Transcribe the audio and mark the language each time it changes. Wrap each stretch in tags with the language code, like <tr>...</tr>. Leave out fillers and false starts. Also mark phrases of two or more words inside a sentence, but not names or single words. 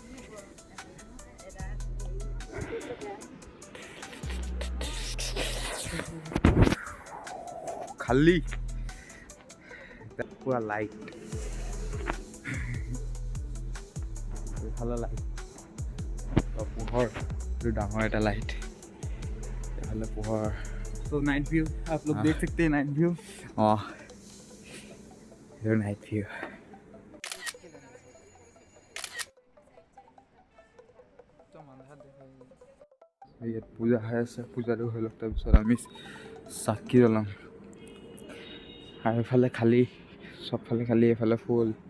<as>খালী পুৰা লাইট, এইফালে লাইট, পোহৰ, এইটো ডাঙৰ এটা লাইট, এইফালে পোহৰ।</as> <hi>तो</hi> <en>night view</en> <hi>आप लोग देख सकते हैं,</hi> <en>night view.</en> <as>এইটো</as> <en>night view.</en> <as>ইয়াত পূজা হৈ আছে, পূজাটো হৈ লওক, তাৰপিছত আমি চাকি জ্বলাম। আৰু এইফালে খালী, চবফালে খালী, এইফালে ফুল।</as>